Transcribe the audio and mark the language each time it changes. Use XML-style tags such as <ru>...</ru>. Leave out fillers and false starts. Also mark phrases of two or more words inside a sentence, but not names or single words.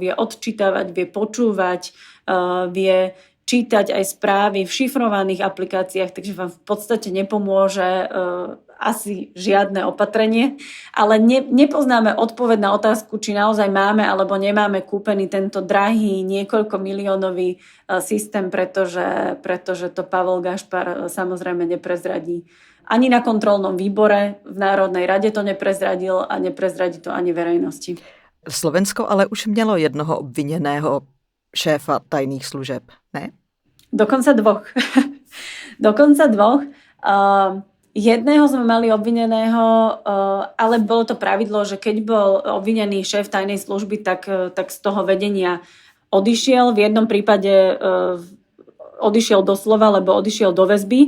<sk>Vie odčítavať, vie počúvať, vie čítať aj správy v šifrovaných aplikáciách, takže vám v podstate nepomôže asi žiadne opatrenie, ale nepoznáme odpoveď na otázku, či naozaj máme alebo nemáme kúpený tento drahý niekoľko miliónový systém, pretože to Pavel Gašpar samozrejme neprezradí. Ani na kontrolnom výbore v Národnej rade to neprezradil a neprezradí to ani verejnosti.</sk> <cs>Slovensko ale už mělo jednoho obviněného šéfa tajných služeb, ne?</cs> <sk>Dokonca dvoch. Jedného sme mali obvineného, ale bolo to pravidlo, že keď bol obvinený šéf tajnej služby, tak z toho vedenia odišiel. V jednom prípade odišiel doslova, lebo odišiel do väzby.</sk>